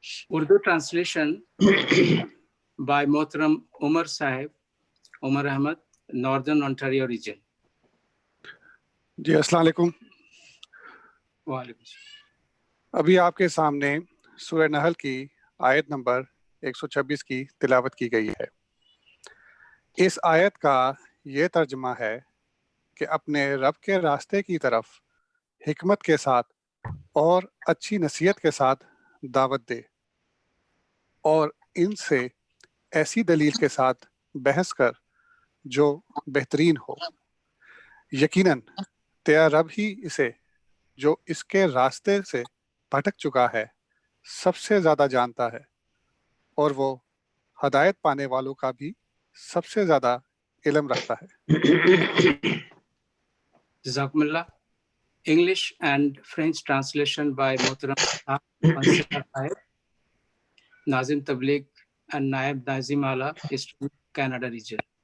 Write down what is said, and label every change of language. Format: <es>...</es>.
<en>Urdu translation by Mohtaram Umar Sahib, Umar Ahmed, Northern Ontario region.</en> <ur>جی السلام علیکم. وعلیکم السلام. ابھی آپ کے سامنے سورہ نحل کی آیت نمبر 126 کی تلاوت کی گئی ہے. اس آیت کا یہ ترجمہ ہے کہ اپنے رب کے راستے کی طرف حکمت کے ساتھ اور اچھی نصیحت کے ساتھ دعوت دے اور ان سے ایسی دلیل کے ساتھ بحث کر جو بہترین ہو. یقیناً تیرا رب ہی اسے جو اس کے راستے سے بھٹک چکا ہے سب سے زیادہ جانتا ہے اور وہ ہدایت پانے والوں کا بھی سب سے زیادہ علم رکھتا ہے. جزاکم اللہ.</ur> <en>English and French translation by Mohtaram Fonseca Sahib, Nazim Tabligh and Naib Nazim Ala, Eastern Canada region.</en>